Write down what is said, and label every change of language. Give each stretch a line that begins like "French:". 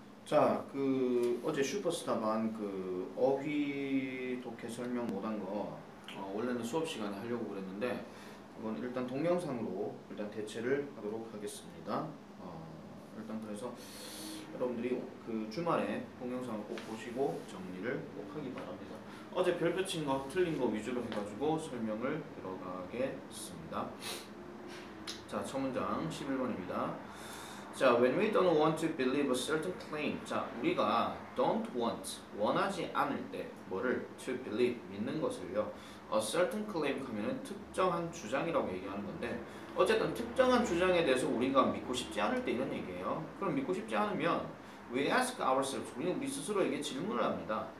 Korean: 자, 어제 슈퍼스타반 어휘 독해 설명 못한 거 원래는 수업 시간에 하려고 그랬는데 그건 일단 동영상으로 일단 대체를 하도록 하겠습니다. 일단 그래서 여러분들이 주말에 동영상을 꼭 보시고 정리를 꼭 하기 바랍니다. 어제 별표 친 거 틀린 거 위주로 해가지고 설명을 들어가겠습니다. 자, 첫 문장 11번입니다.
English: 자, when we don't want to believe a certain claim.
Korean: 자, 우리가 don't want, 원하지 않을 때 뭐를 to believe, 믿는 것을요. a certain claim 하면은 특정한 주장이라고 얘기하는 건데 어쨌든 특정한 주장에 대해서 우리가 믿고 싶지 않을 때 이런 얘기예요. 그럼 믿고 싶지 않으면 we ask ourselves, 우리는 우리 스스로에게 질문을 합니다.